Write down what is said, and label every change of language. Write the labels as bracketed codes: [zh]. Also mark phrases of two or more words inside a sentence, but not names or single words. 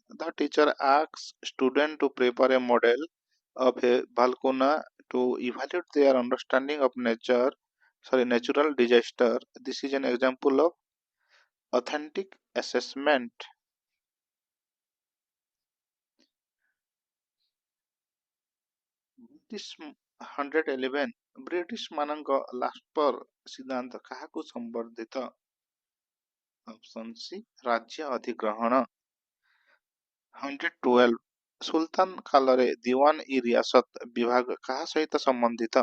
[en] The teacher asks student to prepare a model of a volcano to evaluate their understanding of natural disaster. This is an example of authentic assessment. British 111. [or] ବ୍ରିଟିଶ ମାନଙ୍କ ଲାସ୍ପର ସିଦ୍ଧାନ୍ତ କାହାକୁ ସମ୍ବର୍ଦ୍ଧିତ? [en] option C [or] ରାଜ୍ୟ ଅଧିଗ୍ରହଣ। 112. ସୁଲତାନ କାଳରେ ଦିୱାନ ଇ ରିୟାସତ ବିଭାଗ କାହା ସହିତ ସମ୍ବନ୍ଧିତ?